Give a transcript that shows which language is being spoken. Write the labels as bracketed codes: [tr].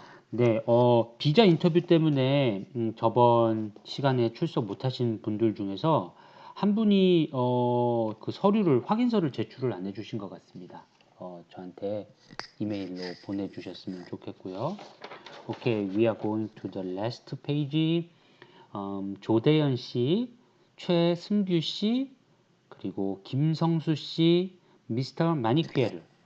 [ko] 네, 비자 인터뷰 때문에 저번 시간에 출석 못하신 분들 중에서 한 분이 그 서류를 확인서를 제출을 안 해주신 것 같습니다. 저한테 이메일로 보내주셨으면 좋겠고요. [en] Okay, we are going to the last page. [ko] 조대현 씨, 최승규 씨, 그리고 김성수 씨, 미스터 마니퀴에르.